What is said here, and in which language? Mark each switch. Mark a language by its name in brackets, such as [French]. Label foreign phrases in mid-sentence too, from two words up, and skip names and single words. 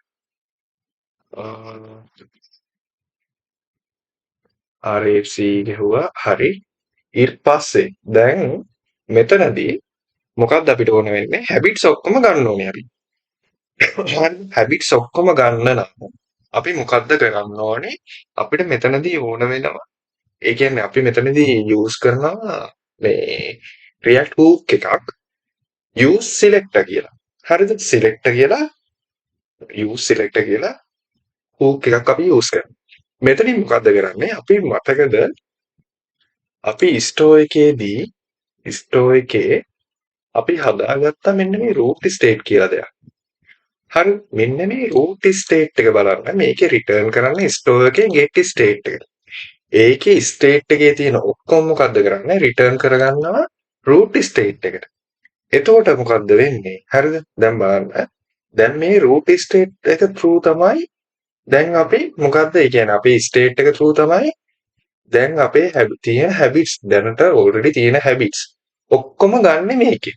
[Sinhala] RFCE ගැහුවා හරි ඊට පස්සේ දැන් මෙතනදී මොකක්ද අපිට ඕන වෙන්නේ habits ඔක්කොම ගන්න ඕනේ අපි habits ඔක්කොම ගන්න නම් අපි මොකද්ද කරන්න ඕනේ අපිට මෙතනදී ඕන වෙනවා ඒ කියන්නේ අපි මෙතනදී use කරනවා මේ [English] React hook [Sinhala] එකක් [English] use selector [Sinhala] කියලා හරිද selector කියලා [English] use selector [Sinhala] කියලා hook එකක් අපි use කරනවා මෙතනින් මොකද්ද කරන්නේ අපි මතකද අපි store එකේ අපි හදාගත්ත මෙන්න මේ [English] root state [Sinhala] කියලා දෙයක්. හරි මෙන්න මේ [English] root state [Sinhala] එක බලන්න මේකේ return කරන්නේ store එකේ [English] get state [Sinhala] එක. ඒකේ state එකේ තියෙන ඔක්කොම මොකද්ද කරන්නේ return කරගන්නවා [English] root state [Sinhala] එකට. එතකොට මොකද්ද වෙන්නේ? හරිද? දැන් බලන්න. දැන් මේ [English] root state [Sinhala] එක true තමයි. දැන් අපි මොකද්ද? ඒ කියන්නේ අපේ state එක true තමයි. දැන් අපේ තියෙන habits දැනට already තියෙන habits ඔක්කොම ගන්න මේකේ.